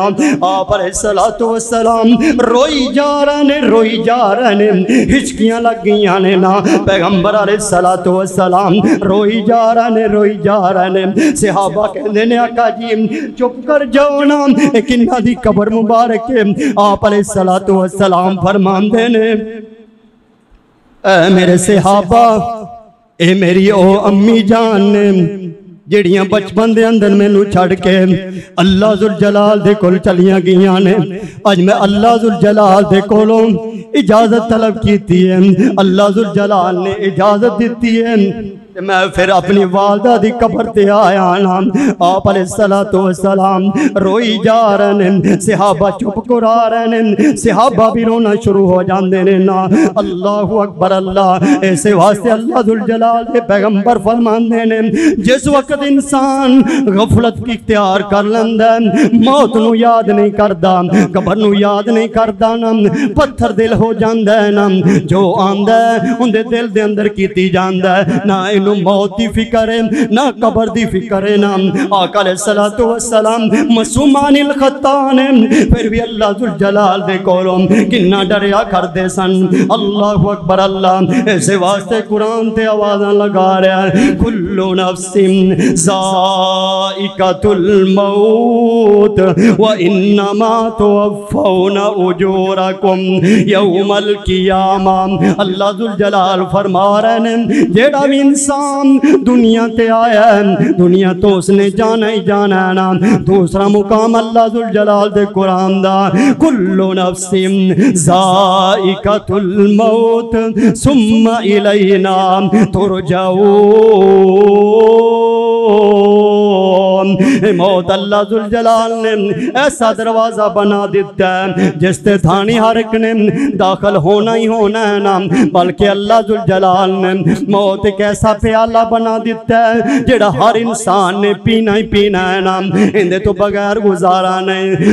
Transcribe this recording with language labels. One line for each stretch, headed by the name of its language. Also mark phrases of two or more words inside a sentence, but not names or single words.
Punjabi: آپ
Arabic: علیہ الصلوۃ والسلام
Punjabi: روئی جا رہے نے، ہچکیاں لگ گئیاں نے نا، پیغمبر
Arabic: علیہ الصلوۃ والسلام
Punjabi: روئی جا رہے نے۔ صحابہ کہندے نے آقا جی چپ کر جاؤ نا، ایک انہاں دی قبر مبارک ہے۔ آپ
Arabic: علیہ الصلوۃ والسلام
Punjabi: فرماندے نے اے میرے صحابہ اے میری او امی جان نے جڑیاں بچپن دے اندر مینوں چھڑ کے اللہ ذوالجلال دے کول چلیاں گئیاں نے، اج میں اللہ ذوالجلال دے کولوں اجازت طلب کیتی ہے، اللہ ذوالجلال نے اجازت دیتی ہے، میں پھر اپنی والدہ دی قبر تے آیا نا۔ آپ
Arabic: علیہ الصلوۃ والسلام
Punjabi: روئی جا رہے ہیں، صحابہ چپ کرا رہے ہیں، صحابہ بھی رونا شروع ہو جاندے نے نا۔
Arabic: اللہ اکبر اللہ،
Punjabi: ایسے واسطے اللہ ذوالجلال دے پیغمبر فرماندے نے جس وقت انسان غفلت کی اختیار کر لیندا ہے، موت نو یاد نہیں کردا، قبر نو یاد نہیں کردا نا، پتھر دل ہو جاندا ہے نا، جو آندا ہے ان دے دل دے اندر کیتی جاندا ہے، نہ موت دی فکر ہے نہ قبر دی فکر ہے نا۔ آقا
Arabic: علیہ الصلوۃ والسلام
Punjabi: معصومان الخطان پھر بھی اللہ ذوالجلال دے کولوں کنا ڈریا کردے سن۔
Arabic: اللہ اکبر اللہ،
Punjabi: ایسے واسطے قرآن تے آوازاں لگا رہا ہے
Arabic: کل نفس ذائقۃ الموت وانما توفون اجورکم یوم القیامہ۔
Punjabi: اللہ ذوالجلال فرما رہے ہیں جیڑا بھی انسان دنیا تے آیا ہے دنیا تو اس نے جانا ہی جانا ہے نا۔ دوسرا مقام اللہ ذوالجلال دے قرآن دا
Arabic: کل نفس ذائقۃ الموت ثم الینا ترجعون۔
Punjabi: موت اللہ ذوالجلال نے ایسا دروازہ بنا دیتا ہے جس تے تھانی ہر ایک نے داخل ہونا ہی ہونا ہے نا، بلکہ اللہ ذوالجلال نے موت ایک ایسا پیالہ بنا دیتا ہے جڑا ہر انسان نے پینا ہی پینا ہے نا، اندے تو بغیر گزارا نہیں۔